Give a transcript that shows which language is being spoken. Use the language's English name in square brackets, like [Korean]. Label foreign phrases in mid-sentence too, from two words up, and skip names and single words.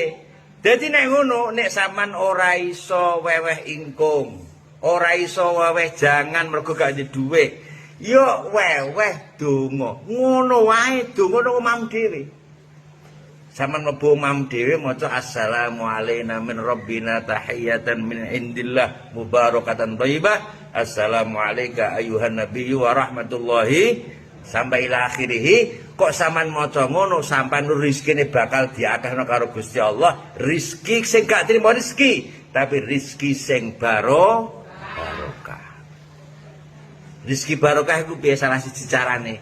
[Javanese] Dadi nek ngono, nek sampean ora iso weweh ingkung, ora iso weweh jangan mergo gak duwe dhuwit, ya weweh donga. Ngono wae donga nang omahmu dhewe. Sampeyan mlebu omahmu dhewe maca [Arabic] السلام علينا من ربنا تحية من عند الله مباركة طيبة. السلام عليك أيها النبي ورحمة الله sampai إلى آخره. [Javanese] Kok sampeyan maca ngono sampeyan rezekine bakal diakehno karo Gusti Allah. Rezeki sing gak trimo rezeki, tapi rezeki sing barokah. Rezeki barokah iku biasa salah siji carane.